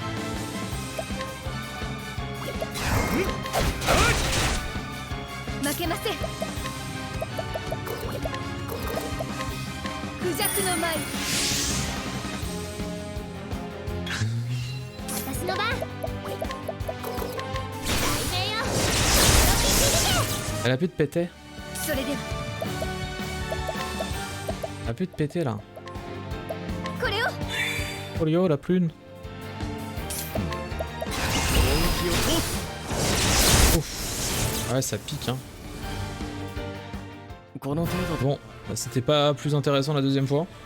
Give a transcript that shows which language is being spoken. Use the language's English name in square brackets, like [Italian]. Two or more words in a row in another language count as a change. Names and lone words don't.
[Japanese] 負けません。クジャクの舞。私の番。雷鳴よ驚き響 [French] Elle a plus de péter. [Japanese] け。それでは [French] Elle a plus de péter là. [Japanese] これを。 [French] Oh yo, la prune. [Japanese] 攻撃を通す。 [French] Ouais, ça pique hein. [Japanese] この程度で。 [French] Bon, bah, c'était pas plus intéressant la deuxième fois.